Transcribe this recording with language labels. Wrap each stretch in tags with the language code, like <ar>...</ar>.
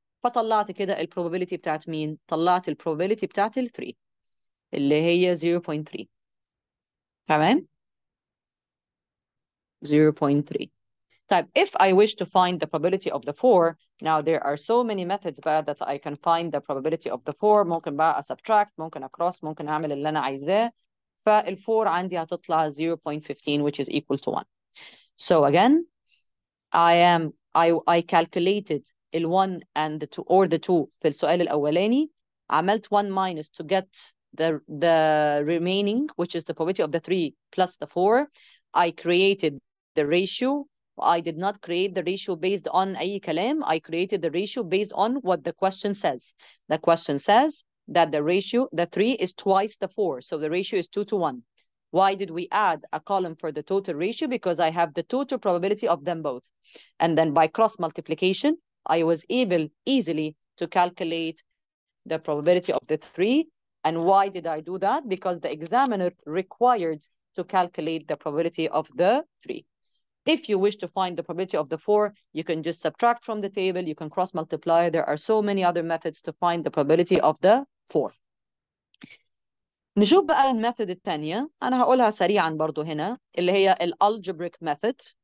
<ar>فطلعت كده البروبابيلتي بتاعت مين؟ طلعت البروبابيلتي بتاعت ال 3 اللي هي 0.3. تمام؟ 0.3.</ar> <en>طيب if I wish to find the probability of the 4, now there are so many methods بقى that I can find the probability of the 4.</en> <ar>ممكن بقى subtract، ممكن across، ممكن أعمل اللي أنا عايزاه. فال4 عندي هتطلع</ar> <en>0.15 which is equal to 1. So again, I calculated ال1 and the 2 or the 2</en> <ar>في السؤال الأولاني، عملت</ar> <en>1 minus to get the remaining which is the probability of the 3 plus the 4. I created the ratio. I did not create the ratio based on</en> <ar>أي كلام.</ar> <en>I created the ratio based on what the question says. The question says that the ratio, the 3 is twice the 4. So the ratio is 2 to 1. Why did we add a column for the total ratio? Because I have the total probability of them both. And then by cross multiplication, I was able easily to calculate the probability of the 3. And why did I do that? Because the examiner required to calculate the probability of the 3. If you wish to find the probability of the 4, you can just subtract from the table, you can cross multiply. There are so many other methods to find the probability of the 4.</en> <ar>نشوف بقى الميثود الثانية، أنا هقولها سريعا برضو هنا اللي هي algebraic method.</ar>